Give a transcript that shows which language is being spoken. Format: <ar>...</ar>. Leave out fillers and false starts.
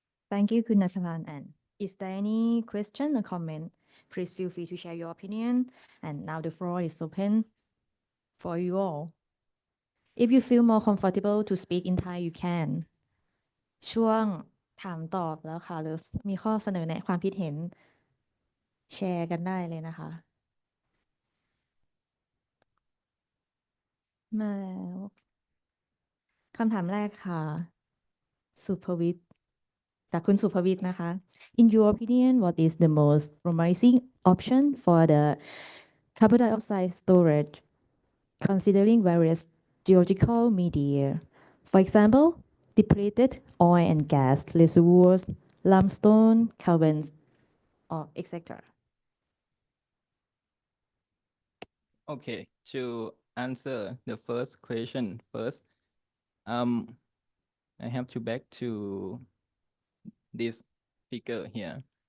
<en>Thank you, Khun Nattaphan. And is there any question or comment? Please feel free to share your opinion. And now the floor is open for you all. If you feel more comfortable to speak in Thai, you can.</en> <th>ช่วงถามตอบแล้วค่ะหรือมีข้อเสนอแนะความคิดเห็นแชร์กันได้เลยนะคะมาแล้วคำถามแรกค่ะสุภวิทย์จากคุณสุภวิทย์นะคะ</th> <en>In your opinion, what is the most promising option for the carbon dioxide storage, considering various geological media. For example, depleted oil and gas reservoirs, limestone, caverns, or etc. Okay, to answer the first question first, I have to back to this figure here.</en>